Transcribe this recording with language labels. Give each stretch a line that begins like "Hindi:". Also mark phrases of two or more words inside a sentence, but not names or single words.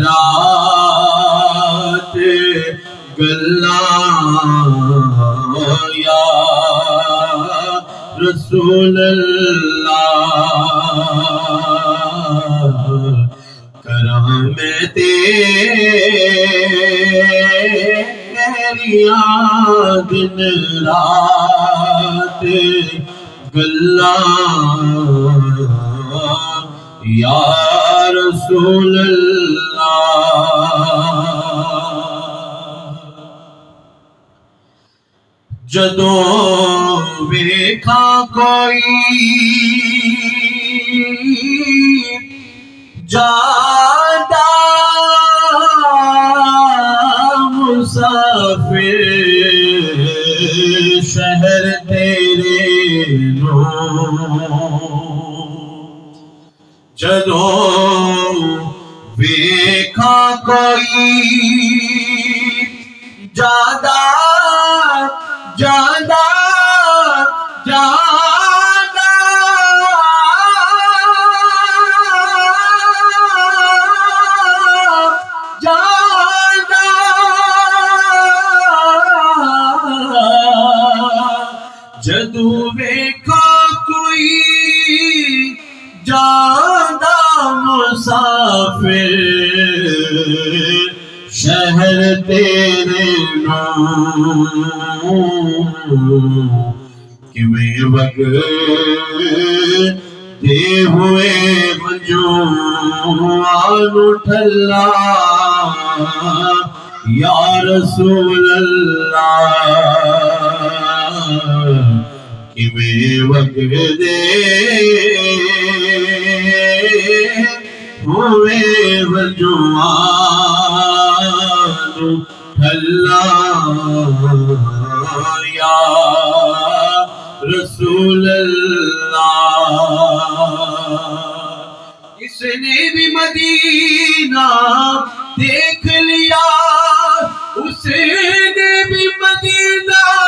Punjabi: رات گلاں یا رسول اللہ کرام تیریاں دن رات گلاں یا رسول اللہ جدوں ویکھا کوئی جادا مسافر شہر تیرے نو جدوں ویکھا کوئی جادا جادا جادا جادا جدو ویکھا کوئی جادا مسافر شہر تیرے نو کیویں وگدے ہوئے بجوان ٹھلا یا رسول اللہ کیویں وگدے ہوئے بجوان ٹھلا یا رسول اللہ
Urdu: اس نے بھی مدینہ دیکھ لیا اس نے بھی مدینہ